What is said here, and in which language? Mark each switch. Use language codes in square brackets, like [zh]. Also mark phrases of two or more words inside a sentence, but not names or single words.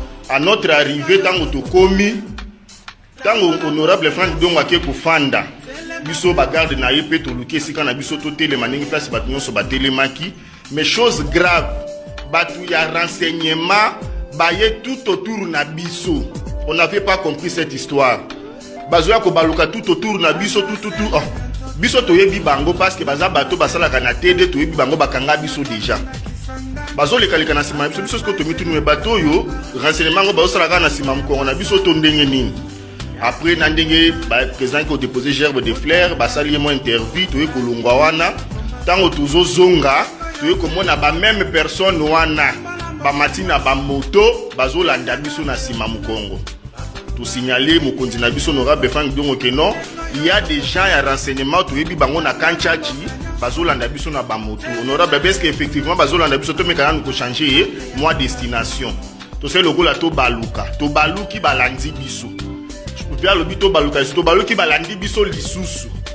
[fr] À notre arrivée, [ln] ntango tokomi, ntango honorable Frank Diongo ake kofanda, biso bagarde na ye mpe toluki esika na biso totelema ndenge place bato nyonso batelemaki. [fr] Mais chose grave, [ln] bato ya renseignement baye [fr] tout autour [ln] na biso. [fr] On n'avait pas compris cette histoire. [ln] Bazoya kobaluka [fr] tout autour [ln] na biso, [fr] tout, tout, tout. Oh. [ln] Biso toyebi bango [fr] parce que [ln] baza bato basalaka na T D, toyebi bango bakanga biso déjà. Bazolekaleka na nsima na biso, biso siko tomituni, mais bato oyo, renseignement ngo bazosalaka na nsima mokongo na biso to ndenge nini. Après, na ndenge, ba, président ko [fr] déposer gerbe de fleurs, [ln] basali ye mo interview, toye kolongwa wana. Tango tozozonga, toye komona ba [fr] même personne [ln] wana, bamati na bamoto, bazolanda biso na nsima mokongo. To signaler mokonzi na biso honorable Frank Diongo [fr] que non, il y a des gens [ln] ya renseignement, toyebi bango na Kanchachi, bazolanda biso na bamoto. [fr] Honorable, est-ce que effectivement [ln] bazolanda biso, to meka nanu ko changer ye, [fr] moi destination. [ln] To se lokola to baluka, to baluki balandi biso. Puis alobi to baluka biso, to baluki balandi biso lisusu.